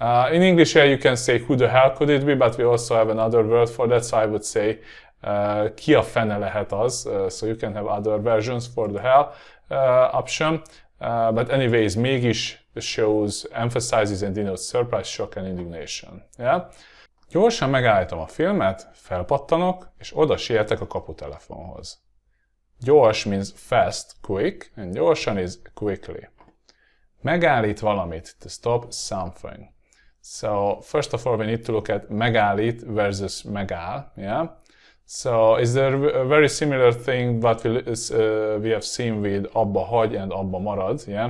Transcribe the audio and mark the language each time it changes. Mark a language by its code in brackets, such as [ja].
[en] In English here you can say who the hell could it be, but we also have another word for that, so I would say [hu] ki a fene lehet az, [en] so you can have other versions for the hell option, but anyways, mégis shows, emphasizes and denotes surprise, shock and indignation, yeah? [hu] Gyorsan megállítom a filmet, felpattanok, és oda sietek a kaputelefonhoz. [en] Gyors means fast, quick, and gyorsan is quickly. [hu] Megállít valamit, [en] to stop something. So first of all, we need to look at megállít versus megáll, yeah? So is there a very similar thing what we have seen with abba hagy and abba marad, yeah?